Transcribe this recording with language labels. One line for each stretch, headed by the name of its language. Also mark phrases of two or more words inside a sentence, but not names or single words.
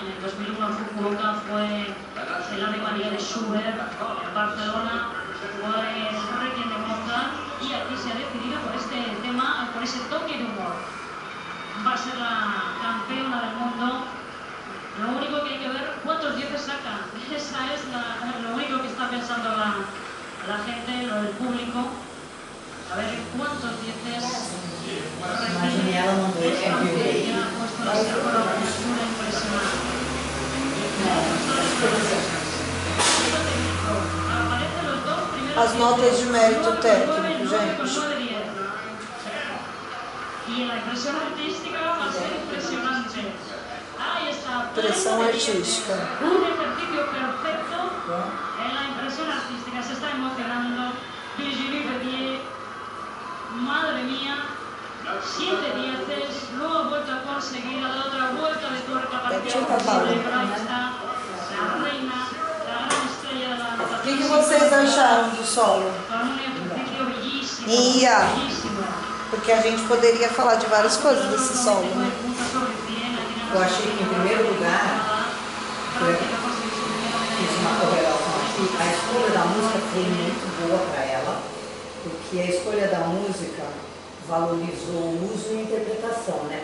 Spanish: En el 2001 en Fukuoka fue el Ave María de Schubert, en Barcelona fue Requiem de Mozart, y aquí se ha decidido por este tema, por ese toque de humor. Va a ser la campeona del mundo. Lo único que hay que ver, ¿cuántos 10 saca? Esa es lo único que está pensando la gente, lo del público. A ver, ¿cuántos 10?
Portuguese: Imagine ela mandou esse vídeo.
Spanish: Ha puesto la postura impresionante. Aparecen los dos primeros.
Portuguese: As notas de mérito técnico, gente.
Spanish: Y la impresión artística va a ser impresionante. Ahí está.
Portuguese: Impressão artística.
Spanish: Un ejercicio perfecto en la impresión artística. Se está emocionando. Virginie Droudier, madre mía, 7 dieces, luego ha vuelto a conseguir, ha dado otra vuelta de tuerca para que pero ahí está la reina, la gran estrella de la natación.
Portuguese: O que vocês acharam do solo?
Spanish: Con un ejercicio bellísimo, Ia. bellísimo.
Portuguese: Porque a gente poderia falar de várias coisas desse solo, né? Eu achei que, em primeiro lugar, fiz uma correlação aqui, a escolha da música foi muito boa para ela, porque a escolha da música valorizou o uso e a interpretação, né?